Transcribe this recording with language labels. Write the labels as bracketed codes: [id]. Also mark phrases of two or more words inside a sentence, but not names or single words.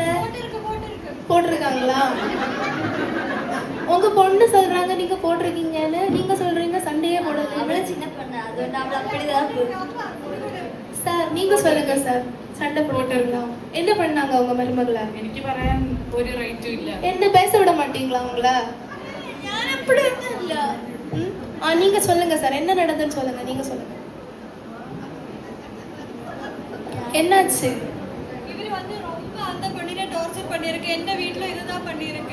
[ta] போட்டிருக்காங்களா? உங்க பொண்ணு சொல்றாங்க நீங்க போட்டிருக்கீங்கன்னு, நீங்க சொல்றீங்க சண்டையே போடல. அவளை சின்ன பொண்ணு, அது ஒன்று அவளை அப்படிதான். சார் நீங்க சொல்லுங்க சார், சண்டை போட்டிருக்கலாம். என்ன பண்ணாங்க உங்க மருமகள? [ml] എനിക്ക് പറയാൻ ഒരു റൈറ്റും ഇല്ല. [ta] என்ன பேச விட மாட்டீங்களா உங்கள? ഞാൻ அப்படி ஒன்றும் இல்ல. நீங்க சொல்லுங்க சார், என்ன நடந்துன்னு சொல்லுங்க. நீங்க சொல்லுங்க, என்னாச்சு? இவரு ரொம்ப அந்த பொண்ணிനെ டார்ச்சர் பண்ணிருக்கு. என்ன வீட்ல இதுதான் பண்ணிருக்கு.